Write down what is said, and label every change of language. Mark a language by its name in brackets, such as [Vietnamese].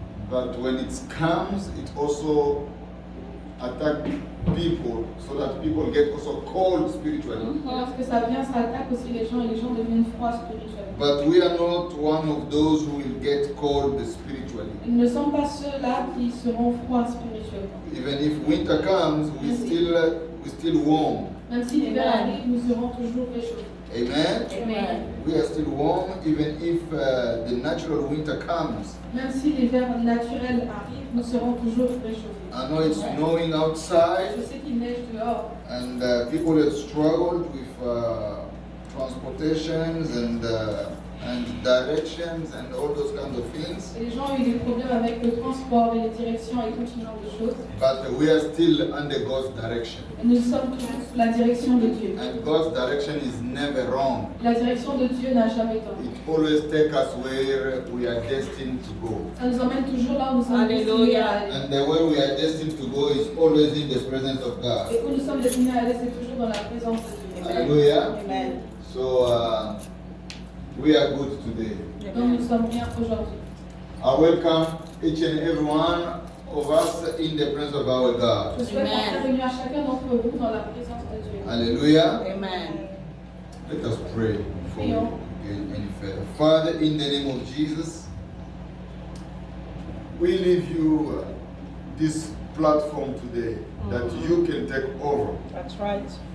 [English] but when it comes, it also attacks people, so that people get also cold spiritually. [French] et lorsque ça vient, ça attaque aussi les gens et les gens deviennent froids spirituellement. [English] But we are not one of those who will get cold spiritually. [French] Ils ne sont pas ceux-là qui seront froids spirituellement. [English] Even if winter comes, we still warm. [French] Même si l'hiver arrive, nous serons toujours réchauffés. [English] Amen. [French] Amen. [English] We are still warm even if the natural winter comes. [French] Même si l'hiver naturel arrive, nous serons toujours réchauffés. [English] I know it's snowing outside, [French] Je sais qu'il neige dehors. [English] and people have struggled with transportations and directions and all those kinds of things. [French] Et les gens ont eu des problèmes avec le transport et les directions et tout ce genre de choses. [English] But we are still under God's direction. [French] Et nous sommes toujours sous la direction de Dieu. [English] And God's direction is never wrong. [French] La direction de Dieu n'a jamais tort. [English] It always takes us where we are destined to go. [French] Ça nous emmène toujours là où nous sommes Alléluia. destinés à aller. [English] And the way we are destined to go is always in the presence of God. [French] Et où nous sommes destinés à aller, c'est toujours dans la présence de Dieu. [English] Hallelujah. Amen. So we are good today. [French] Donc nous sommes bien aujourd'hui. [English] I welcome each and every one of us in the presence of our God. [French] Je souhaite la bienvenue à chacun d'entre vous dans la présence de Dieu. [English] Hallelujah. Amen. Let us pray before we go any further. Father, in the name of Jesus, we leave you this platform today that you can take over. That's right.